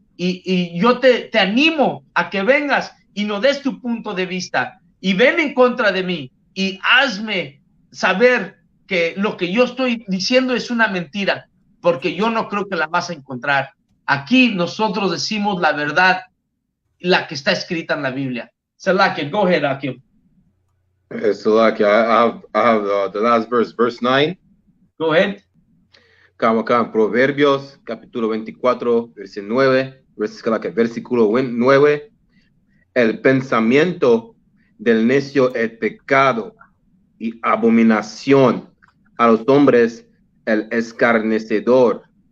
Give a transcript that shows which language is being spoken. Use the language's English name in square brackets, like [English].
[Spanish] Y yo te animo a que vengas y no des tu punto de vista y ven en contra de mí y hazme saber que lo que yo estoy diciendo es una mentira, porque yo no creo que la vas a encontrar. Aquí nosotros decimos la verdad, la que está escrita en la Biblia. [English] Salakia, go ahead, Akim. So, like, I have the last verse 9. Go ahead. [Spanish] Acá en Proverbios, capítulo 24, versículo 9. El pensamiento del necio es pecado y abominación a los hombres el escarnecedor.